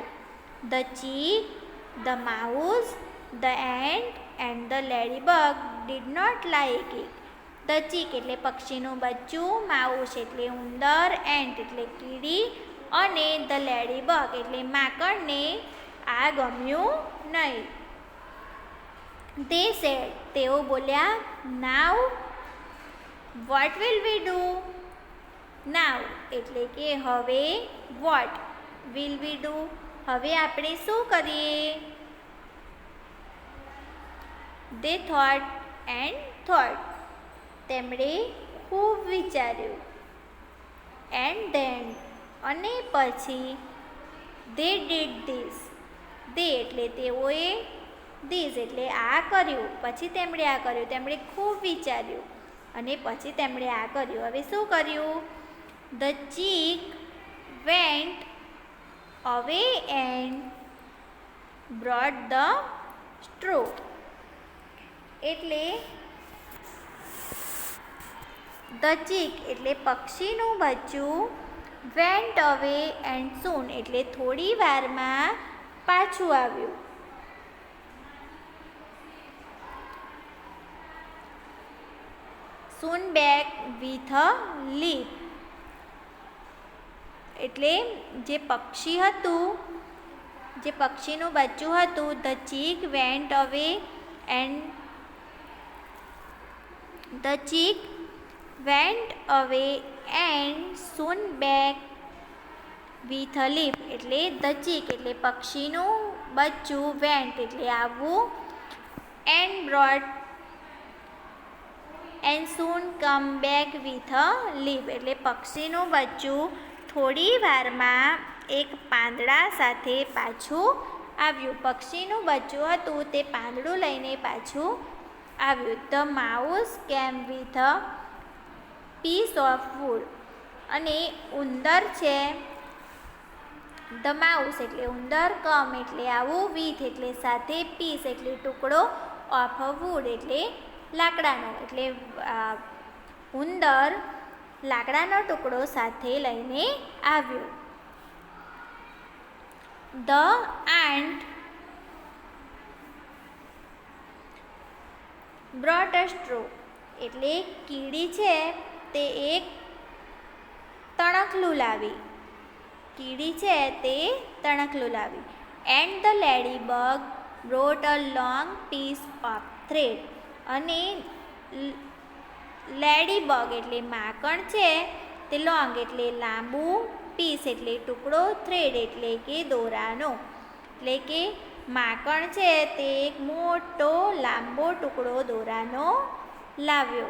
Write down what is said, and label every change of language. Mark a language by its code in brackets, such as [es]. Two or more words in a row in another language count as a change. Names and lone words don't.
[en] The chick, the mouse, the ant and the ladybug did not like it. the chick [gu] એટલે પક્ષીનું બચ્ચું, માઉસ એટલે ઉંદર, એન્ટ એટલે કીડી અને [en] the ladybug [gu] એટલે માંકડને આ ગમ્યું નહીં. [en] They said [gu] તેઓ બોલ્યા, [en] now what will we do? [gu] Now એટલે કે હવે, [en] what will we do [gu] હવે આપણે શું કરીએ. [en] They thought and thought [gu] તેમણે ખૂબ વિચાર્યું. [en] And then [gu] અને પછી [en] they did this. [gu] they એટલે તેઓએ, ધીસ એટલે આ કર્યું. પછી તેમણે આ કર્યું. તેમણે ખૂબ વિચાર્યું અને પછી તેમણે આ કર્યું. હવે શું કર્યું. [en] the chick went away and brought the straw એટલે the chick [gu] એટલે પક્ષીનું બચ્ચું, [en] went away and soon [gu] એટલે થોડી વારમાં પાછું આવ્યું. [en] સૂન soon back with a leap. [gu] એટલે જે પક્ષી હતું, જે પક્ષીનું બચ્ચું હતું, [en] the chick went away and the chick went away and soon back with a leap. [gu] એટલે [en] the chick [gu] એટલે પક્ષીનું બચ્ચું, went એટલે આવવું, [en] and brought and soon come back with a leap. [gu] એટલે પક્ષીનું બચ્ચું થોડી વારમાં એક પાંદડા સાથે પાછું આવ્યું. પક્ષીનું બચ્ચું હતું તે પાંદડું લઈને પાછું આવ્યું. [en] the mouse came with a piece of wood. [gu] અને ઉંદર છે, [en] the mouse [gu] એટલે ઉંદર, કમ એટલે આવું, વિથ એટલે સાથે, પીસ એટલે ટુકડો, [en] of a wood [gu] એટલે લાકડાનો. એટલે ઉંદર લાકડાનો ટુકડો સાથે લઈને આવ્યો. [en] ધ ant brought a straw. [gu] એટલે કીડી છે તે એક તણખલું લાવી. કીડી છે તે તણખલું લાવી. [en] And the ladybug brought a long piece of thread. [gu] અને લેડીબગ એટલે માકણ છે તે લોંગ એટલે લાંબુ, પીસ એટલે ટુકડો, થ્રેડ એટલે કે દોરાનો. એટલે કે માકણ છે તે એક મોટો લાંબો ટુકડો દોરાનો લાવ્યો.